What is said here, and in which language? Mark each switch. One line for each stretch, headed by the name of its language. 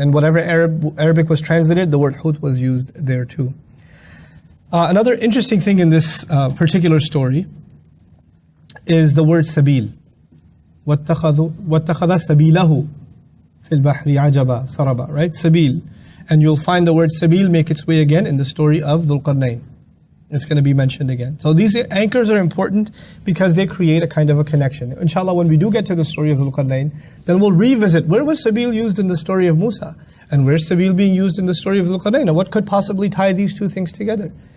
English: And whatever Arabic was translated, the word hut was used there too. Another interesting thing in this particular story is the word sabil.
Arabic: وَاتَّخَذَ سَبِيلَهُ فِي الْبَحْرِ عَجَبًا سَرَبًا, right?
English: Sabil. And you'll find the word sabil make its way again in the story of Dhul Qarnayn. It's going to be mentioned again. So these anchors are important because they create a kind of a connection. Inshallah, when we do get to the story of Dhul Qarnayn, then we'll revisit where was sabil used in the story of Musa, and where's sabil being used in the story of Dhul Qarnayn, and what could possibly tie these two things together.